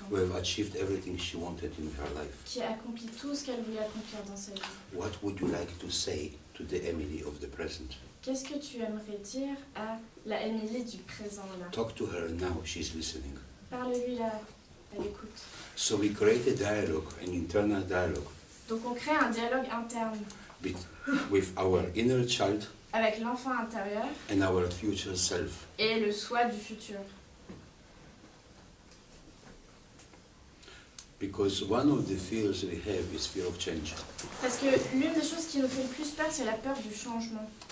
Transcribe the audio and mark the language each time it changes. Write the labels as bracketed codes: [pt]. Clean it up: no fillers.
[en] who [fr] ans, [en] have achieved everything she wanted in her life. [fr] qui a accompli tout ce qu'elle voulait accomplir dans sa vie. [en] What would you like to say to the Emily of the present? [fr] Qu'est-ce que tu aimerais dire à la Émilie du présent là? [en] Talk to her now, she's listening. [fr] Parle-lui là, elle écoute. [en] So we create a dialogue, an internal dialogue, [fr] Donc on crée un dialogue interne [en] with our inner child [fr] avec l'enfant intérieur [en] and our future self. [fr] et le soi du futur. [en] Because one of the fears we have is fear of change. [fr] Parce que l'une des choses qui nous fait le plus peur, c'est la peur du changement.